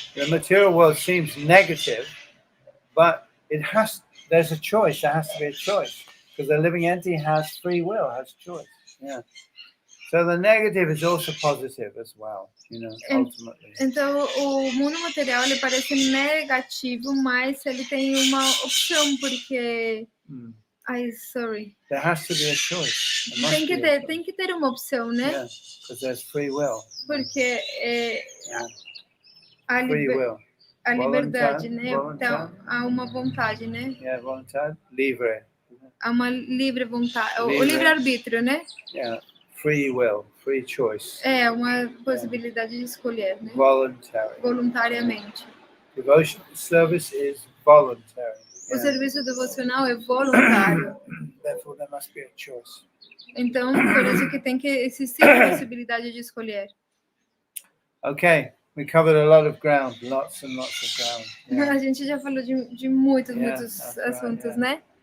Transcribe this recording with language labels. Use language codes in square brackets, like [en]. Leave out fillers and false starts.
[en] The material world seems negative, but there's a choice. There has to be a choice because the living entity has free will, has choice. Yeah. So the negative is also positive as well, ultimately. [pt] Então, o mundo material ele parece negativo, mas ele tem uma opção, porque [en] sorry. There has to be a choice. [pt] Tem que ter uma opção, né? [en] Yeah, because there's free will. [pt] Porque a liberdade, né? Então, há uma vontade, né? Yeah, vontade livre. Há uma livre vontade, o livre-arbítrio, né? [en] Yeah, free will, free choice. [pt] É uma possibilidade de escolher, né? Voluntariamente. [en] Devotional service is voluntary. [pt] O serviço devocional é voluntário. [en] Therefore, there must be a choice. [pt] Então, por isso que tem que existir a possibilidade de escolher. [en] Okay, we covered a lot of ground, lots and lots of ground. Yeah. [pt] A gente já falou de muitos assuntos, né?